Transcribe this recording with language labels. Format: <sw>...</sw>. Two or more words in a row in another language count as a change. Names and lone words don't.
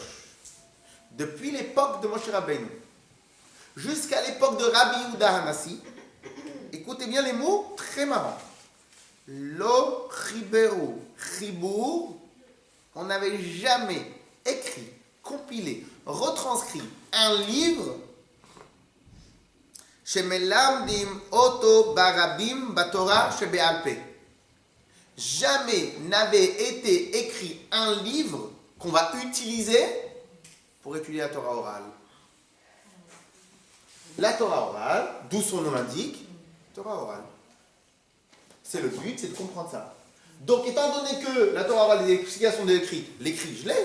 <fr>Depuis l'époque de Moshe Rabbeinu jusqu'à l'époque de Rabbi Yehuda Hanassi, écoutez bien les mots très marrants.</fr> <he>לא חיברו חיבור,</he> <fr>on n'avait jamais écrit, compilé, retranscrit un livre</fr> <he>שמלמדים אותו ברבים בתורה שבעל פה.</he> <fr>Jamais n'avait été écrit un livre qu'on va utiliser pour étudier la Torah orale. La Torah orale, d'où son nom l'indique, Torah orale. C'est le but, c'est de comprendre ça. Donc, étant donné que la Torah orale, les explications de l'écrit, je l'ai.</fr>